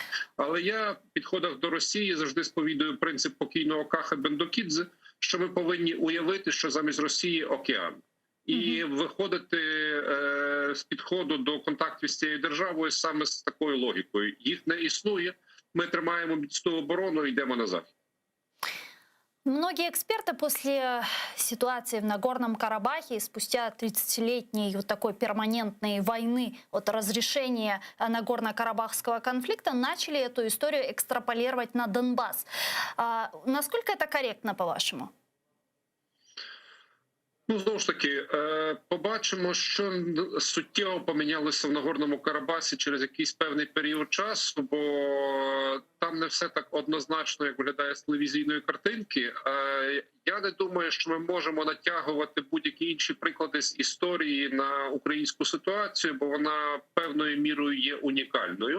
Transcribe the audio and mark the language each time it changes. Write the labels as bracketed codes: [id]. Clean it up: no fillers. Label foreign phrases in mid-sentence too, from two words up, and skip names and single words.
[uk] Але я в підходах до Росії завжди сповідую принцип покійного Каха Бендокідзе, що ми повинні уявити, що замість Росії – океан. І виходити з підходу до контактів з цією державою саме з такою логікою. Їх не існує, ми тримаємо міцну оборону і йдемо на захід. [ru] Многие эксперты после ситуации в Нагорном Карабахе и спустя 30-летней вот такой перманентной войны от разрешения Нагорно-Карабахского конфликта начали эту историю экстраполировать на Донбасс. Насколько это корректно, по-вашему? [uk] Ну, знову ж таки, побачимо, що суттєво помінялося в Нагорному Карабасі через якийсь певний період часу, бо там не все так однозначно, як виглядає з телевізійної картинки. Я не думаю, що ми можемо натягувати будь-які інші приклади з історії на українську ситуацію, бо вона певною мірою є унікальною.